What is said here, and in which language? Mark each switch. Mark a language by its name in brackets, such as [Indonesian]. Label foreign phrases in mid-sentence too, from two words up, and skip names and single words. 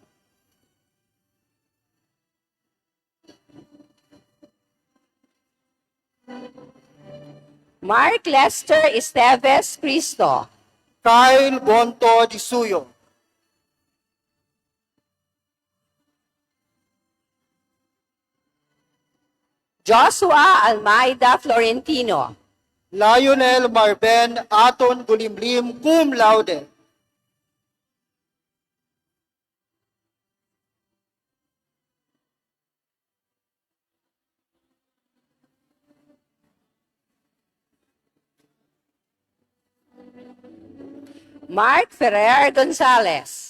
[Filipino] Mark Lester Esteves Cristo. Kyle Bonto Di Suyo. Joshua Almeida Florentino. Lionel Marben Aton Gulimlim [Latin] cum laude. [Filipino] Mark Ferrer Gonzalez.